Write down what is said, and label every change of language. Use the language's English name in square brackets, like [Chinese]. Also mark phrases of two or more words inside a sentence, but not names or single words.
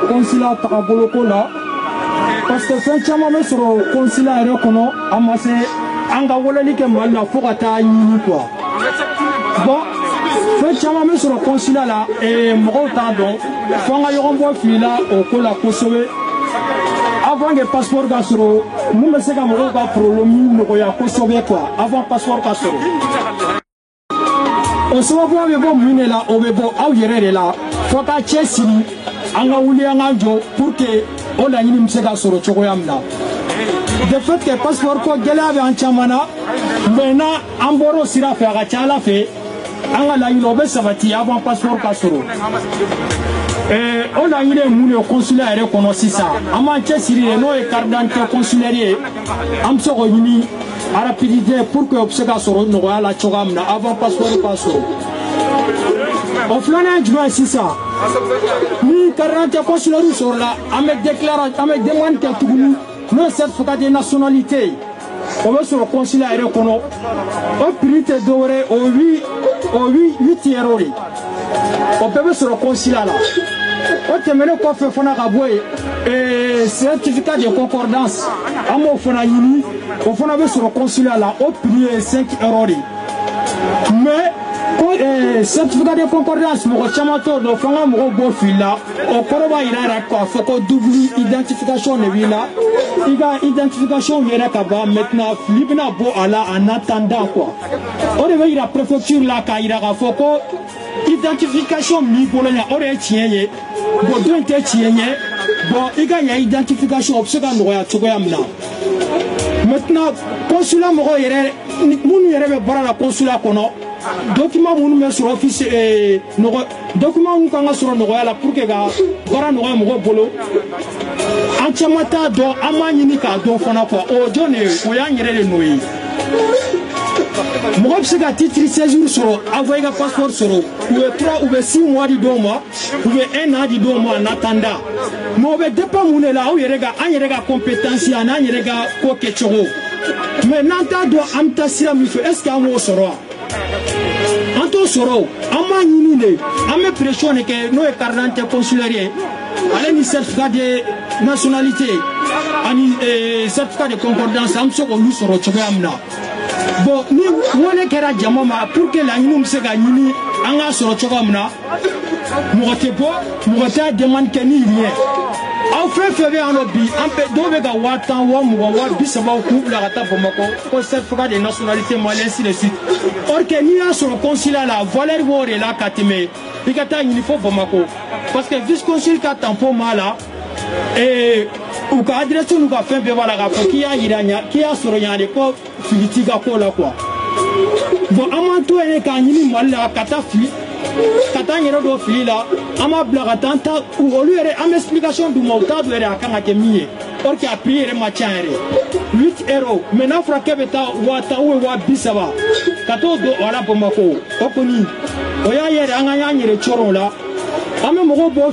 [Bambara] consulat tagaboloko la [French] parce que [Bambara] fɛn caman bɛ sɔrɔ consulat yɛrɛ kɔnɔ a ma se an ka weleli kɛ Mali la fo ka taa ɲini [French] quoi bon [Bambara] fɛn caman bɛ sɔrɔ consulat la mɔgɔw t'a dɔn fo an ka ɲɔgɔn bɔ fili la o ko la kosɛbɛ [French] avant que [Bambara] passeport ka sɔrɔ mun bɛ se ka mɔgɔw ka problème nɔgɔya kosɛbɛ quoi avant passeport ka sɔrɔ o sababuya bɛ bɔ mun de la o bɛ bɔ aw yɛrɛ de la fo ka cɛ siri an ka wuli an ka jɔ [French] pour que [Bambara] o laɲini bɛ se ka sɔrɔ cogoya min na [French] de fait que [Bambara] passeport ko gɛlɛya bɛ an caman na maintenant an bɔra o sira fɛ a ka ca Ala fɛ an ka laɲini o bɛ sabati avant passeport ka sɔrɔ o laɲini ye mun ye consulat yɛrɛ kɔnɔ sisan an b'an cɛ siri de n'o ye [French] carte d'identité consulaire [Bambara] ye an bɛ se k'o ɲini [French] à rapidité pour que [Bambara] o bɛ se ka sɔrɔ nɔgɔya la cogoya min na avant passeport ka sɔrɔ o filanan ye jumɛn ye sisan ni [French] carte d'identité consulaire [Bambara] sɔrɔla an bɛ demande kɛ tuguni n'o ye [French] certificat de nationalité [Bambara] ye o bɛ sɔrɔ consulat yɛrɛ kɔnɔ o prix tɛ dɔwɛrɛ ye o 8 euros de o bɛɛ bɛ sɔrɔ consulat la o tɛmɛnen kɔfɛ fana ka bɔ yen [French] certificat de concordance [Bambara] an b'o fana ɲini o fana bɛ sɔrɔ consulat la o prix ye 5 euros de [French] mais certificat de concordance [Bambara] mɔgɔ caman t'o dɔn fo an ka mɔgɔw bɔ fili la o kɔrɔ b'a yira yɛrɛ k'a fɔ ko [French] double identification [Bambara] de b'i la i ka identification yɛrɛ ka ban maintenant fili bɛna bɔ a la [French] en attendant quoi [Bambara] o de bɛ yira préfecture la k'a yira k'a fɔ ko identification min b'i bolo yan o de ye tiɲɛ ye bon dɔ in tɛ tiɲɛ ye bon i ka ɲa identification o bɛ se ka nɔgɔya cogoya min na maintenant consulat mɔgɔw yɛrɛ minnu yɛrɛ bɛ baara la consulat kɔnɔ document minnu bɛ sɔrɔ document minnu kan ka sɔrɔ nɔgɔya la [French] pour que [Bambara] ka baara nɔgɔya mɔgɔw bolo an caman t'a dɔn an b'a ɲini k'a dɔn fana quoi o jɔn de ye o y'an yɛrɛ de nɔ ye mɔgɔ bɛ se ka [French] titre séjour [Bambara] sɔrɔ avant i ka passeport sɔrɔ u bɛ [French] 3 ou bien 6 mois [Bambara] di dɔw ma [French] ou bien [Bambara] 1 an di dɔw ma [French] en attendant mais [Bambara] o bɛ dépend mun de la aw yɛrɛ ka an yɛrɛ ka compétence a n'an yɛrɛ ka ko kɛcogo mais n'an t'a dɔn an bɛ taa sira min fɛ [French] est ce que [Bambara] an b'o sɔrɔ wa an t'o sɔrɔ an b'a ɲini de an bɛ pression de kɛ n'o ye [French] carte d'identité consulaire [Bambara] ye ale ni [French] certificat de nationalité [Bambara] ani [French] certificat de concordance [Bambara] an bɛ se k'olu sɔrɔ cogoya min na bon ni wele kɛra jama ma [French] pour que [Bambara] laɲini bɛ se ka ɲini an k'a sɔrɔ cogoya min na mɔgɔ tɛ bɔ mɔgɔ t'a demande kɛ ni rien aw fɛn fɛn bɛ yan nɔ bi an bɛ dɔw bɛ ka 10 wa 20 wa 30 k'u bila ka taa Bamakɔ ko [French] certificat de nationalité Mali ainsi de suite or que [Bambara] n'i y'a sɔrɔ consulat la valeur b'o de la ka tɛmɛ i ka taa ɲini fo Bamakɔ parce que [French] vice consul [Bambara] ka tampon b'a la u ka adresse n'u ka fɛn bɛɛ b'a la k'a fɔ k'i y'a yira k'i y'a sɔrɔ yan de ko fili t'i ka ko la [French] quoi bon [Bambara] an b'an to yen k'a ɲini Mali la ka taa fili ka taa n yɛrɛ dɔ fili la an b'a bila ka taa olu yɛrɛ an bɛ explication d'u ma u t'a dɔn yɛrɛ a kan ka kɛ min ye [French] or que [Bambara] a prix yɛrɛ ma ca yɛrɛ [French] 8 euros mais [Bambara] n'a fɔra k'e bɛ taa 1000 ou 30 ka t'o don o la Bamakɔ o kɔni o y'a yɛrɛ an ka y'an yɛrɛ cɔrɔ o la an bɛ mɔgɔw bɔ